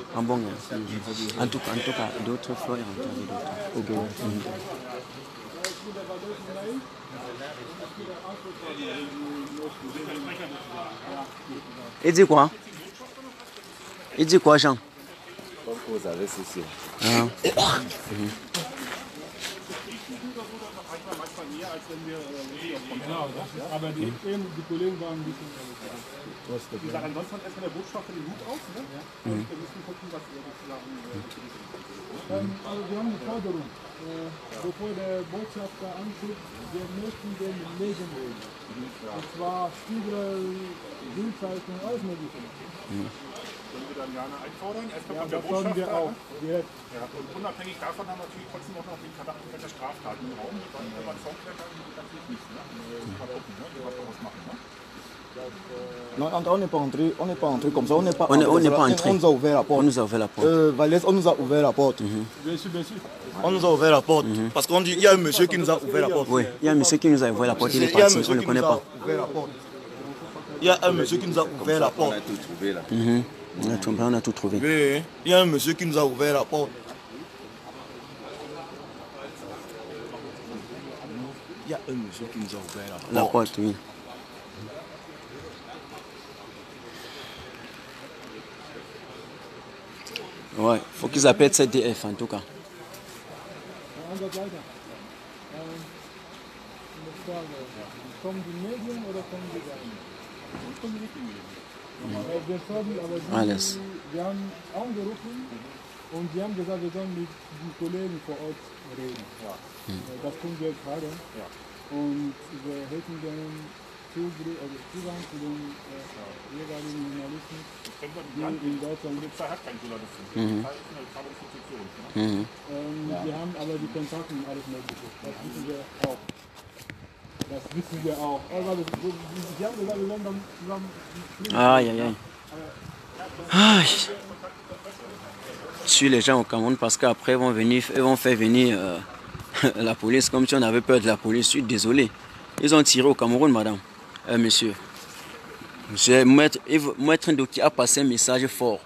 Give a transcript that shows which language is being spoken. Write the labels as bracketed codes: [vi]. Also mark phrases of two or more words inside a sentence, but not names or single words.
[fr] Ah bon, en tout cas, d'autres fois, il y a d'autres. Ok. Il dit quoi? Il dit quoi, Jean? Vous avez ceci. [de] Aber die Kollegen waren ein bisschen. Die sagen, sonst hat erstmal der Botschafter den Hut auf, ne? Wir müssen gucken, was wir sozusagen. Also wir haben eine Forderung. Bevor der Botschafter antritt, wir möchten den Medien reden. Und zwar Spiegel, Bildzeitung, alles Mögliche. Können wir dann gerne einfordern? Erstmal kommt der Botschafter. Wir auch. Direkt. Ja, und unabhängig davon haben wir natürlich trotzdem auch noch den Verdacht der Straftaten im Raum. Wenn man Songklettern geht natürlich nicht. Ne? Mal gucken, ne? Wir wollen was machen. Ne? [fr] Non, on n'est pas entré comme ça, on n'est pas entré. On nous a ouvert la porte. On nous a ouvert la porte. Valès, on nous a ouvert la porte. Bien sûr, bien sûr. On nous a ouvert la porte. Parce qu'on dit, il y a un monsieur qui nous a ouvert la porte. Oui, il y a un monsieur qui nous a ouvert la porte, il est parti, on ne le connaît pas. Il y a un monsieur qui nous a ouvert la porte. On a tout trouvé là. On a tout trouvé. Oui, il y a un monsieur qui nous a ouvert la porte. Il y a un monsieur qui nous a ouvert la porte. La porte, oui. Ouais, faut qu'ils appellent CDF en tout cas. [de] Alles. Wir haben angerufen und sie haben gesagt, wir sollen mit den Kollegen vor Ort reden. Ja. Das tun wir gerade. Ja. Und wir hätten dann Zugang zu den jeweiligen Journalisten, die in Deutschland gibt. Hat kein Journalisten. Das ist eine neutrale Institution. Wir haben aber die Kontakte und alles Mögliche. Das wissen wir auch. Das wissen wir auch. Aber sie haben gesagt, wir sollen dann zusammen. [fr] Aïe, aïe, aïe. Aïe. Sur les gens au Cameroun parce qu'après ils vont faire venir la police comme si on avait peur de la police. Je suis désolé. Ils ont tiré au Cameroun, madame. Monsieur. Monsieur, Maître Ndoki a passé un message fort.